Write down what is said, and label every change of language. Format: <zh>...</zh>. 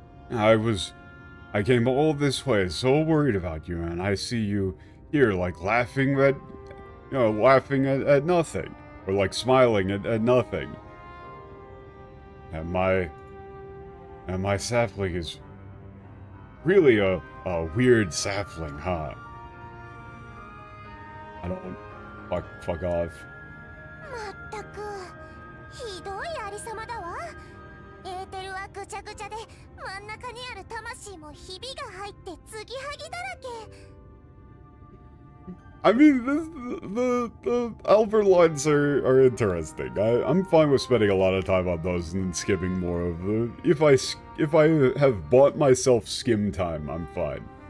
<en>I came all this way so worried about you, and I see you here, like, laughing at nothing. Or, like, smiling at nothing. And my sapling is really a weird sapling, huh? I don't... Fuck off.</en> <ja>まったく、ひどいありさまだわ。エーテルはぐちゃぐちゃで、真ん中にある魂もひびが入って継ぎはぎだらけ。</ja> <en>I mean, the Albert lines are interesting. I'm fine with spending a lot of time on those and then skipping more of the... If I have bought myself skim time, I'm fine.</en>